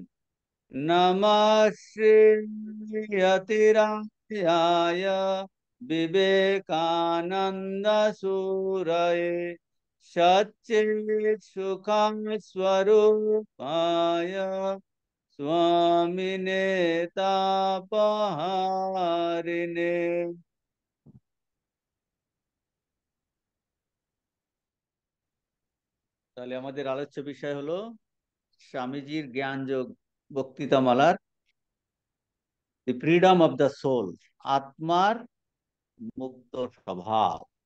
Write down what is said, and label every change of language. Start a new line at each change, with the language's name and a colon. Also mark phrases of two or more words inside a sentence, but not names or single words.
Sanskrit: नमः श्री यतिराय विवेकानंद सूरये सच्चित् सुखं स्वरूपाय स्वामिने तापहारिणे।
Bangla: তাহলে আমাদের আলোচ্য বিষয় হলো স্বামীজির জ্ঞানযোগ বক্তৃতামালার দি ফ্রিডম অফ দ্য সোল, আত্মার মুক্ত স্বভাব।